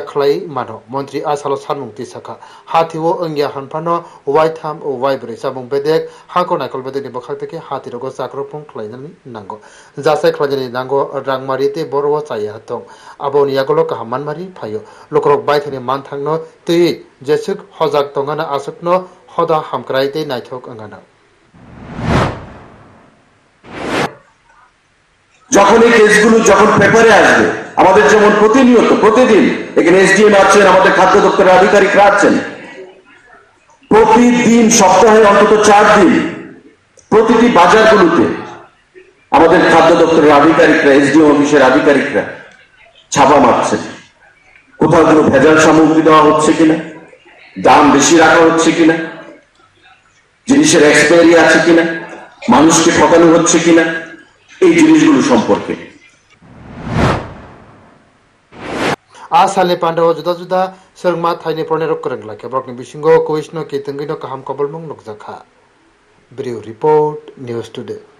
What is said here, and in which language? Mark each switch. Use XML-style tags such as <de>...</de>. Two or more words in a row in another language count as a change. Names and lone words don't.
<trp>खलाय मानो मन्त्री आसालो सानमुक्ति शाखा हाथिवो अंगिया हानफानो वाइथाम ओ वाइब्रे साबुं बेदेक हाको नायकल बेदेनि बखाक्तिके हाथिरगो जाक्रपुं खलायनानि नांगो जासाय खलायनानि नांगो रांमारिते बरवा चाया हातों आबोनि यागलो काहामानमारि फायो लोकरक बायथानि मानथांनो तै जेसुक हजाक तंगाना आसुकनो हदा हामक्रायते नायथक अंगाना</trp> <bn>যখন এই কেসগুলো যখন পেপারে আসবে আমাদের যেমন প্রতিনিয়ত প্রতিদিন এখানে এসডিএম আছেন আমাদের খাদ্য দপ্তরের আধিকারিকরা আছেন প্রতিদিন সপ্তাহে অন্তত 4 দিন প্রতিটি বাজারগুলোতে আমাদের খাদ্য দপ্তরের আধিকারিকরা এসডিএম অফিসের আধিকারিকরা ছাপা মারছেন কোথাও কোনো ভেজাল সামগ্রী দেওয়া হচ্ছে কিনা দাম বেশি রাখা হচ্ছে কিনা জিনিসের এক্সপায়ারি আছে কিনা মানুষকে ঠকানো হচ্ছে কিনা এই জিনিসগুলো সম্পর্কে</bn> <trp>आसाले पांडव जुदा जुदा सोरंमा थाइनि पनेरक करंगला केब्रकनि बिसिंगो कुइसनो केतंगिनो काहाम कबलमुं नगजाखा ब्रिउ</trp> <en>report news today.</en>